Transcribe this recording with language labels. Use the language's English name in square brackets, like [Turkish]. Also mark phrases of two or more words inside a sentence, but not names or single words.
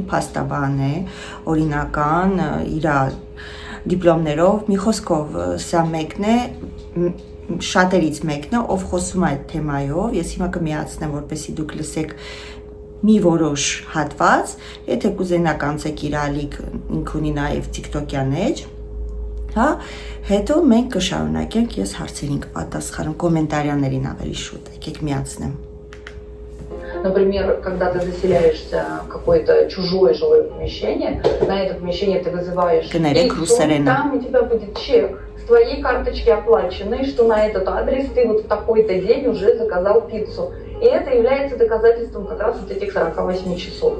[Armenian] փաստաբան է, օրինական, իր դիպլոմներով, մի խոսքով սա մեկն է, շատերից մեկն է, ով խոսում է այդ թեմայով, ես հիմա կմիացնեմ, որպեսզի դուք լսեք մի որոշ հատված, եթե կուզենաք անցեք իր ալիք, ինք ունի նաև TikTok-յան էջ, հա, հետո մենք կշարունակենք, ես հարցերին կպատասխանեմ, կոմենտարիաներին ավելի шут, եկեք միացնեմ։ [Russian] Например, когда ты заселяешься в какое-то чужое жилое помещение, на это помещение ты вызываешь пиццу, там у тебя будет чек с твоей карточки оплаченный, что на этот адрес ты вот в такой-то день уже заказал пиццу. И это является доказательством как раз вот этих 48 часов.